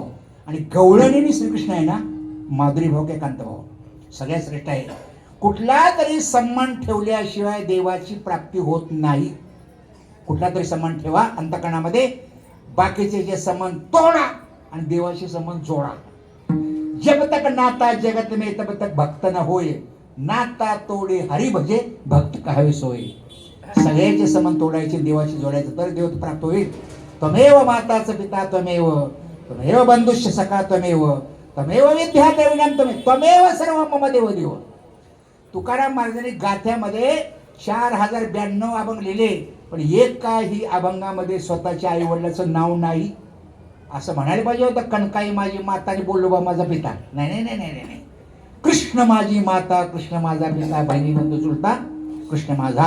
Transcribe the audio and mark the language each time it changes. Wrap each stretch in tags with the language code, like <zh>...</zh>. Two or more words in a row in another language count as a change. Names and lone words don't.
<mr>आणि गवळण आणि श्रीकृष्ण आहे ना माधुरी भाव, कांत भाव. सगळ्यात श्रेष्ठ आहे. कुठला तरी संबंध ठेवल्याशिवाय देवाची प्राप्ती होत नाही. कुठला तरी संबंध ठेवा अंतःकरणामध्ये. बाकीचे जे संबंध तोडा आणि देवाशी संबंध जोडा.</mr> <hi>जब तक नाता जगत में तब तक भक्त न होय, नाता तोडे हरी भजे भक्त कहावे सोय.</hi> <mr>सगळ्याचे संबंध तोडायचे, देवाशी जोडायचं तर देव प्राप्त होईल.</mr> <sa>त्वमेव माताचं पिता त्वमेव, त्वमेव बंधुश्च सखा त्वमेव, तमेव विद्या द्रविणम त्वमेव सर्व मम देव देव.</sa> <mr>तुकाराम महाराजांनी गाथ्यामध्ये 4092 अभंग लिहिले, पण एक काही अभंगामध्ये स्वतःच्या आई वडिलाचं नाव नाही. असं म्हणायला पाहिजे होतं, कणकाई माझी माता आणि बोल्लोबा माझा पिता. नाही नाही नाही नाही नाही. कृष्ण माझी माता, कृष्ण माझा पिता, बहिणी बंधू चुलता कृष्ण माझा.</mr>